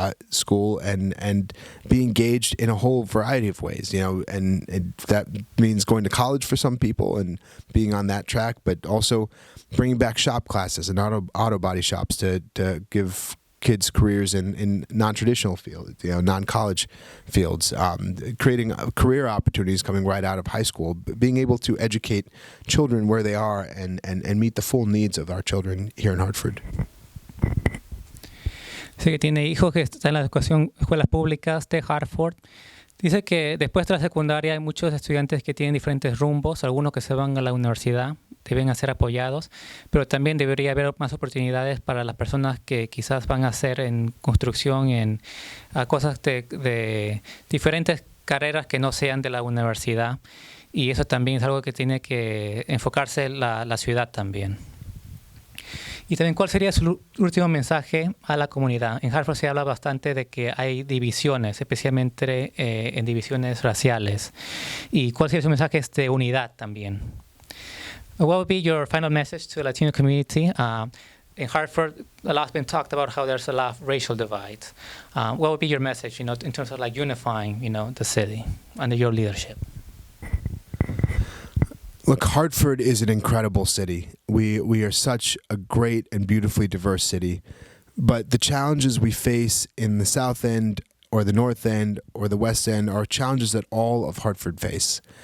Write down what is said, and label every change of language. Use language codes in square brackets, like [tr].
[en] school and be engaged in a whole variety of ways, and that means going to college for some people and being on that track, but also bringing back shop classes and auto body shops to give kids careers in non-traditional fields, non-college fields, creating career opportunities coming right out of high school, being able to educate children where they are and meet the full needs of our children here in Hartford. [es] Dice que tiene hijos que están en la escuelas públicas de Hartford. Dice que después de la secundaria hay muchos estudiantes que tienen diferentes rumbos, algunos que se van a la universidad, deben ser apoyados, pero también debería haber más oportunidades para las personas que quizás van a hacer en construcción, en cosas de diferentes carreras que no sean de la universidad, y eso también es algo que tiene que enfocarse la ciudad también. Y también, ¿cuál sería su último mensaje a la comunidad? En Hartford se habla bastante de que hay divisiones, especialmente en divisiones raciales. ¿Y cuál sería su mensaje de unidad también? [en] What would be your final message to the Latino community? In Hartford, a lot has been talked about how there's a lot of racial divides. What would be your message, in terms of unifying, the city under your leadership? Look, Hartford is an incredible city. We are such a great and beautifully diverse city, but the challenges we face in the South End or the North End or the West End are challenges that all of Hartford face.